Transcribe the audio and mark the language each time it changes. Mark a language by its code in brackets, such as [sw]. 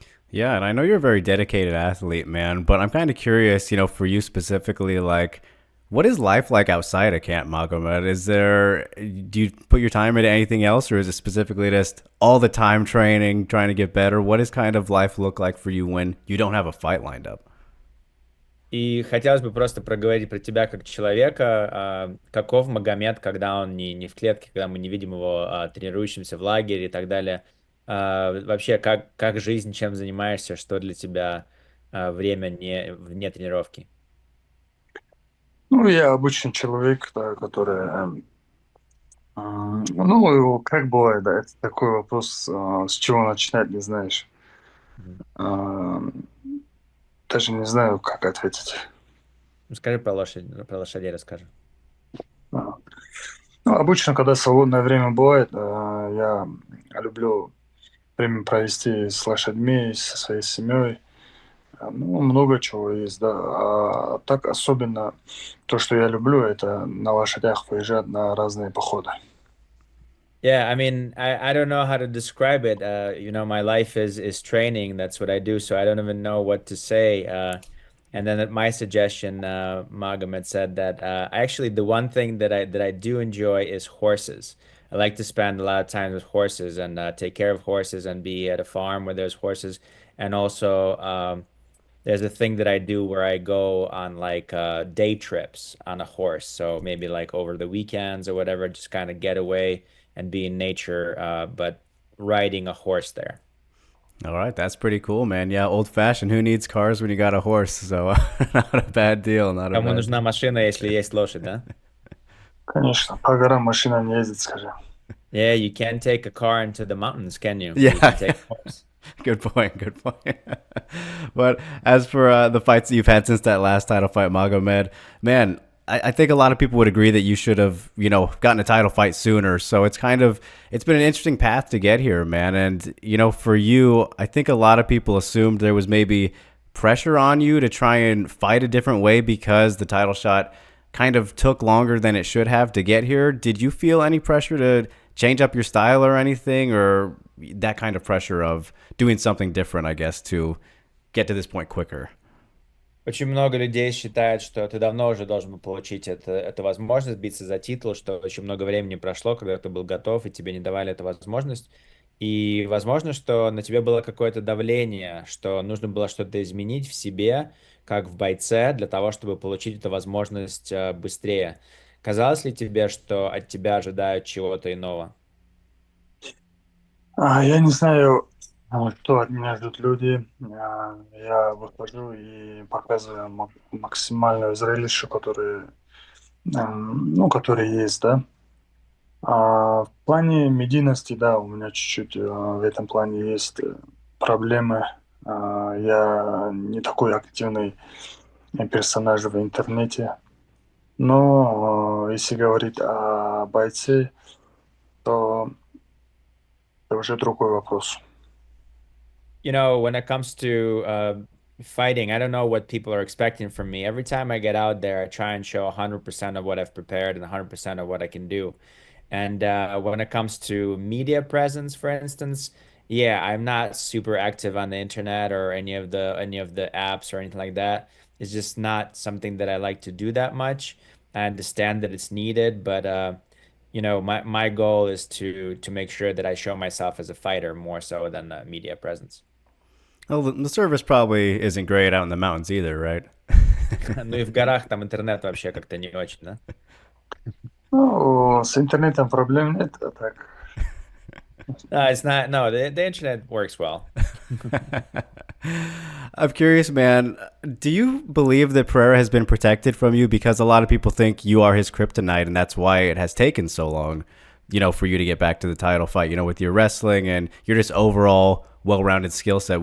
[en] Yeah, and I know you're a very dedicated athlete, man, but I'm kind of curious, for you specifically, like, what is life like outside of Camp Magomed? Do you put your time into anything else, or is it specifically just all the time training, trying to get better? What does kind of life look like for you when you don't have a fight lined up? [ru] И хотелось бы просто проговорить про тебя как человека. Каков Магомед, когда он не в клетке, когда мы не видим его тренирующимся в лагере и так далее. Вообще, как жизнь, чем занимаешься, что для тебя время вне тренировки? Ну, я обычный человек, да, который ну, как бывает, да, это такой вопрос, с чего начинать, не знаешь. Мгм. А, Даже не знаю, как ответить. Скажи про лошадь, про лошадей расскажи. А. Ну, обычно, когда свободное время бывает, я люблю время провести с лошадьми, со своей семьей. Ну, много чего есть, да. А так особенно то, что я люблю, это на лошадях выезжать на разные походы. [en] Yeah, I mean, I don't know how to describe it. My life is training. That's what I do. So I don't even know what to say. And then at my suggestion, Magomed said that actually the one thing that I do enjoy is horses. I like to spend a lot of time with horses and take care of horses and be at a farm where there's horses. And also, there's a thing that I do where I go on like day trips on a horse. So maybe like over the weekends or whatever, just kind of get away and be in nature, but riding a horse there. All right, that's pretty cool, man. Yeah, old fashioned. Who needs cars when you got a horse? So not a bad deal. Not a [ru] Кому [en] bad [ru] нужна [en] deal. [ru] машина, если есть лошадь, да? Конечно, по горам машина не ездит, скажи. [en] Yeah, you can't take a car into the mountains, can you? But you can Yeah, take a horse. good point. Good point. But as for the fights that you've had since that last title fight, Magomed, man, I think a lot of people would agree that you should have, gotten a title fight sooner. So it's been an interesting path to get here, man. And, for you, I think a lot of people assumed there was maybe pressure on you to try and fight a different way because the title shot kind of took longer than it should have to get here. Did you feel any pressure to change up your style or anything, or that kind of pressure of doing something different, I guess, to get to this point quicker? [ru] Очень много людей считают, что ты давно уже должен был получить эту возможность биться за титул, что очень много времени прошло, когда ты был готов, и тебе не давали эту возможность. И возможно, что на тебе было какое-то давление, что нужно было что-то изменить в себе, как в бойце, для того, чтобы получить эту возможность быстрее. Казалось ли тебе, что от тебя ожидают чего-то иного? Я не знаю, что от меня ждут люди. Я выхожу и показываю максимальное зрелище, которые есть, да. В плане медийности, да, у меня чуть-чуть в этом плане есть проблемы. Я не такой активный персонаж в интернете. Но если говорить о бойце, то это уже другой вопрос. [en] When it comes to fighting, I don't know what people are expecting from me. Every time I get out there, I try and show 100% of what I've prepared and 100% of what I can do. And when it comes to media presence, for instance, yeah, I'm not super active on the internet or any of the apps or anything like that. It's just not something that I like to do that much. I understand that it's needed, but my goal is to make sure that I show myself as a fighter more so than a media presence. Well, the service probably isn't great out in the mountains either, right? [ru] Ну и в горах там интернет вообще как-то не очень, да? Ну, с интернетом проблем нет, а так. [en] No, it's not. No, the internet works well. I'm curious, man. Do you believe that Pereira has been protected from you? Because a lot of people think you are his kryptonite, and that's why it has taken so long, for you to get back to the title fight, with your wrestling and your just overall well rounded skill set.